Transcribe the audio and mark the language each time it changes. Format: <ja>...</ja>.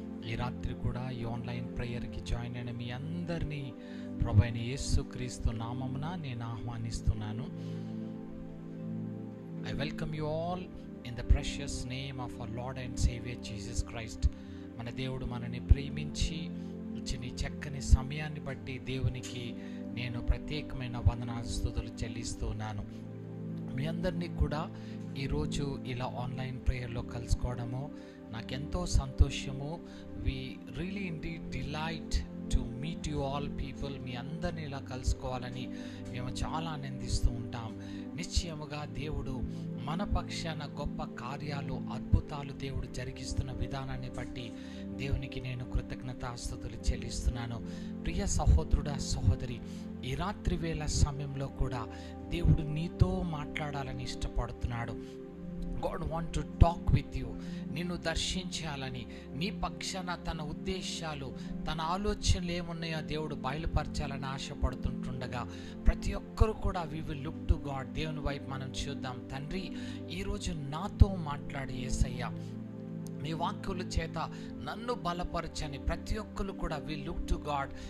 <te>ఈ రాత్రి కూడా ఈ ఆన్లైన్ ప్రేయర్కి జాయిన్ అయిన మీ అందరినీ ప్రభువైన యేసుక్రీస్తు నామమున నేను ఆహ్వానిస్తున్నాను.</te> <en>I welcome you all in the precious name of our Lord and Savior Jesus Christ.</en> <te>మన దేవుడు మనని ప్రేమించి ఇచ్చిన ఈ చక్కని సమయాన్ని బట్టి దేవునికి నేను ప్రత్యేకమైన వందనాలు స్తుతులు చెల్లిస్తున్నాను. మీ అందరినీ కూడా ఈరోజు ఇలా ఆన్లైన్ ప్రేయర్లో కలుసుకోవడము నాకెంతో సంతోషము.</te> <en>We really indeed delight to meet you all people.</en> <te>మీ అందరినీ ఇలా కలుసుకోవాలని మేము చాలా ఆనందిస్తూ ఉంటాం. నిశ్చయముగా దేవుడు మన పక్షాన గొప్ప కార్యాలు, అద్భుతాలు దేవుడు జరిగిస్తున్న విధానాన్ని బట్టి దేవునికి నేను కృతజ్ఞతాస్తుతులు చెల్లిస్తున్నాను. ప్రియ సహోదరుడా, సహోదరి, ఈ రాత్రి వేళ సమయంలో కూడా దేవుడు నీతో మాట్లాడాలని ఇష్టపడుతున్నాడు.</te> <en>God want to talk with you.</en> <te>నిన్ను దర్శించాలని, నీ పక్షాన తన ఉద్దేశాలు, తన ఆలోచనలు ఏమున్నాయో దేవుడు బయలుపరచాలని ఆశపడుతుంటుండగా ప్రతి ఒక్కరు కూడా</te> <en>we will look to God.</en> <te>దేవుని వైపు మనం చూద్దాం. తండ్రి, ఈరోజు నాతో మాట్లాడి యేసయ్యా, నీ వాక్యుల చేత నన్ను బలపరచని ప్రతి ఒక్కరు కూడా</te> <en>We look to God.</en>